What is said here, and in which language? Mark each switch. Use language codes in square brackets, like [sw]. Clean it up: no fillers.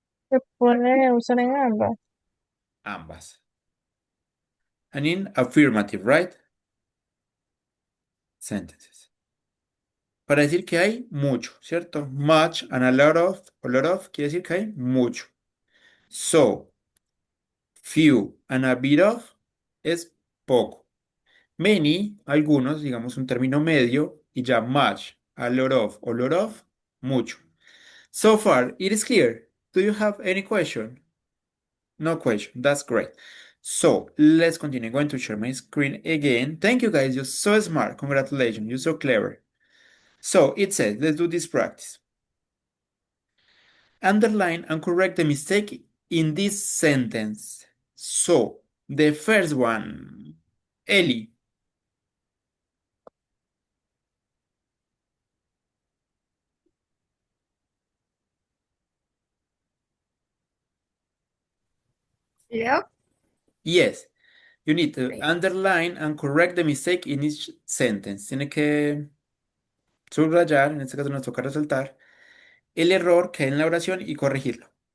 [es] Se puede usar en ambas. Ambas. [en] And in affirmative, right? Sentences. [es] Para decir que hay mucho, ¿cierto? Much and a lot of quiere decir que hay mucho. [en] So, few and a bit of [es] es poco. Many, algunos, digamos un término medio, y ya much, a lot of o lot of, mucho. [en] So far, it is clear. Do you have any question? No question. That's great. So let's continue. I'm going to share my screen again. Thank you guys. You're so smart. Congratulations. You're so clever. So it says, let's do this practice. Underline and correct the mistake in this sentence. So the first one, Ellie. Leo? Yes, you need to Okay. underline and correct the mistake in each sentence. [es] Tiene que subrayar, en este caso nos toca resaltar, el error que hay en la oración y corregirlo.